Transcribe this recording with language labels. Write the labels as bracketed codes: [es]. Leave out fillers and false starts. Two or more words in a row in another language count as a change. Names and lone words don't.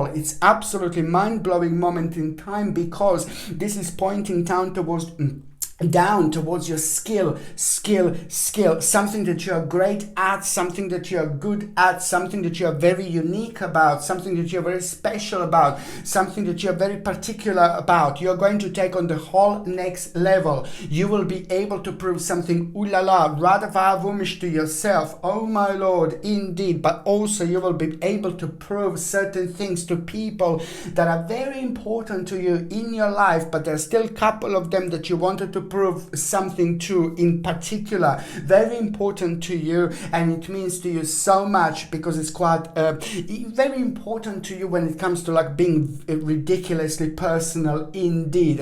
[en] It's absolutely mind-blowing moment in time, because this is pointing down towards down towards your skill, something that you are great at, something that you are good at, something that you are very unique about, something that you are very special about, something that you are very particular about. You are going to take on the whole next level. You will be able to prove something, [fr] ooh la la, [en] rather vavumish to yourself, oh my lord, indeed, but also you will be able to prove certain things to people that are very important to you in your life, but there's still a couple of them that you wanted to prove something to in particular, very important to you, and it means to you so much because it's quite very important to you when it comes to like being ridiculously personal indeed.